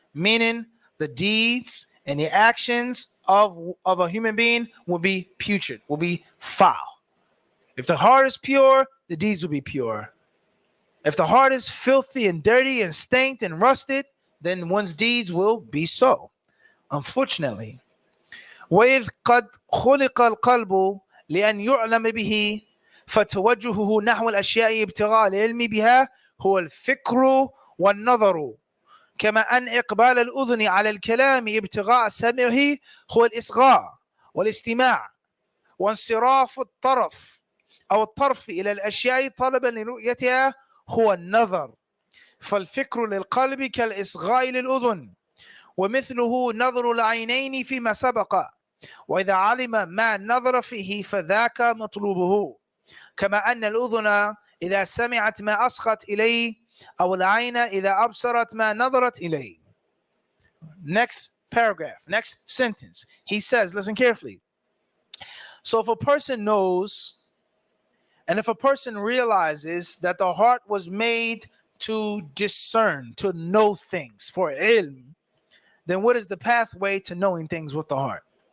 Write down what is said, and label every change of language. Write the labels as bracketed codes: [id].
[en] Meaning the deeds and the actions of a human being will be putrid, will be foul. If the heart is pure, the deeds will be pure. If the heart is filthy and dirty and stained and rusted, then one's deeds will be so. Unfortunately, [ar] وَإِذْ قَدْ خُلِقَ الْقَلْبُ لِأَنْ يُعْلَمَ بِهِ فتوجهه نحو الأشياء ابتغاء العلم بها هو الفكر والنظر كما أن إقبال الأذن على الكلام ابتغاء سمعه هو الإصغاء والاستماع وانصراف الطرف إلى الأشياء طلبا لرؤيتها هو النظر فالفكر للقلب كالإصغاء للأذن ومثله نظر العينين فيما سبق وإذا علم ما نظر فيه فذاك مطلوبه كما أن الأذن إذا سمعت ما أصغت إليه أو العين إذا أبصرت ما نظرت إليه. [en] Next paragraph, next sentence. He says, listen carefully. So if a person knows and if a person realizes that the heart was made to discern, to know things, for ilm, then what is the pathway to knowing things with the heart?